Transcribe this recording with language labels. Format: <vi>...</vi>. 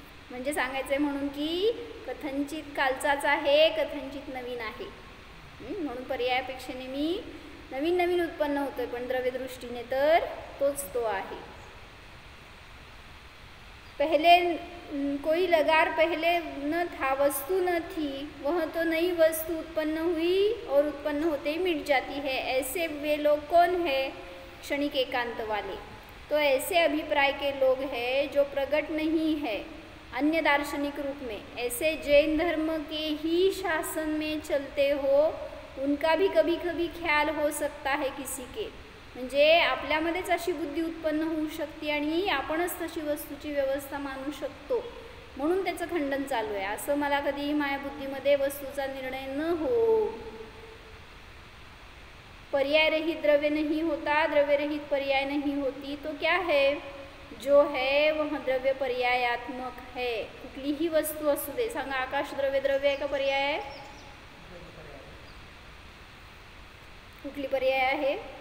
<mr>म्हणजे सांगायचं आहे म्हणून की कथनचित कालचाच आहे, कथनचित नवीन आहे. म्हणून पर्यायापेक्षेने मी नवीन नवीन उत्पन्न होतोय पण द्रव्यदृष्टीने तर तोच तो आहे.</mr> <hi>पहले कोई लगार पहले न था, वस्तु न थी, वह तो नई वस्तु उत्पन्न हुई और उत्पन्न होते ही मिट जाती है. ऐसे वे लोग कौन है? क्षणिक एकांत वाले. तो ऐसे अभिप्राय के लोग हैं जो प्रकट नहीं है अन्य दार्शनिक रूप में. ऐसे जैन धर्म के ही शासन में चलते हो, उनका भी कभी कभी ख्याल हो सकता है किसी के.</hi> <mr>म्हणजे आपल्यामध्येच अशी बुद्धी उत्पन्न होऊ शकते आणि आपणच तशी वस्तूची व्यवस्था मानू शकतो म्हणून त्याचं खंडन चालू आहे. असं मला कधीही माझ्या बुद्धीमध्ये वस्तूचा निर्णय न हो.</mr> <hi>पर्याय रहित द्रव्य नहीं होता, द्रव्य रहित पर्याय नहीं होती. तो क्या है? जो है वह द्रव्य पर्यायात्मक है.</hi> <mr>कुठलीही वस्तू असू दे. सांगा, आकाश द्रव्य द्रव्य आहे का पर्याय आहे? कुठली पर्याय आहे?</mr>